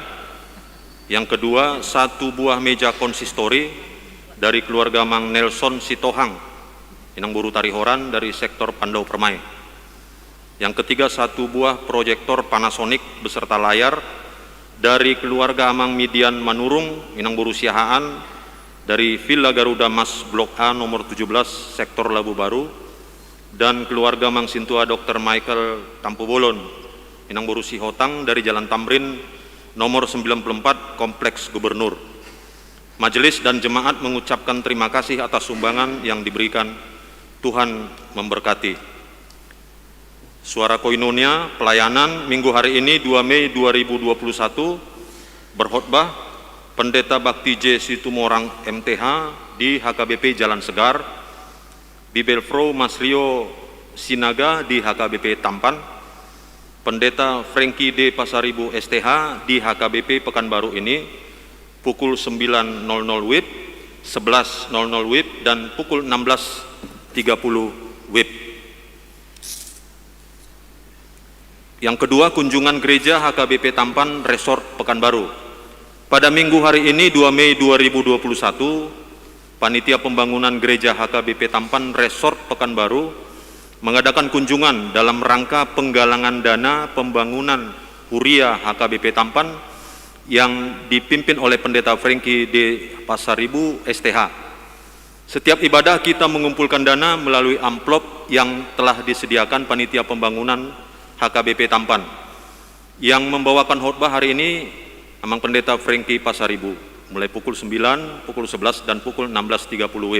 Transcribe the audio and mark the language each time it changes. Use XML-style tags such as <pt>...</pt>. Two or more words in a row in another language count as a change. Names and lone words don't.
<id>Yang kedua, 1 buah meja konsistori dari keluarga Mang Nelson Sitohang Inang Buru Tarihoran dari sektor Pandau Permai. Yang ketiga, 1 buah proyektor Panasonic beserta layar dari keluarga Amang Midian Manurung Inang Buru Siahaan dari Villa Garuda Mas Blok A nomor 17 sektor Labu Baru, dan keluarga Mang Sintua Dr. Michael Tampu Bolon Inang Boru Sihotang dari Jalan Tamrin nomor 94 Kompleks Gubernur. Majelis dan jemaat mengucapkan terima kasih atas sumbangan yang diberikan. Tuhan memberkati. Suara Koinonia pelayanan minggu hari ini 2 Mei 2021 berkhotbah Pendeta Bakti J. Situmorang MTH di HKBP Jalan Segar, Bibelfro Mas Rio Sinaga di HKBP Tampan, Pendeta Frankie D. Pasaribu STH di HKBP Pekanbaru ini pukul 9.00 WIB, 11.00 WIB, dan pukul 16.30 WIB. Yang kedua, kunjungan gereja HKBP Tampan Resort Pekanbaru. Pada minggu hari ini 2 Mei 2021, Panitia Pembangunan Gereja HKBP Tampan Resort Pekanbaru mengadakan kunjungan dalam rangka penggalangan dana pembangunan Huria HKBP Tampan yang dipimpin oleh Pendeta Frankie D. Pasaribu STH. Setiap ibadah kita mengumpulkan dana melalui amplop yang telah disediakan Panitia Pembangunan HKBP Tampan. Yang membawakan khotbah hari ini Amang Pendeta Frankie Pasaribu mulai pukul 9, pukul 11, dan pukul 16.30 WIB.</id>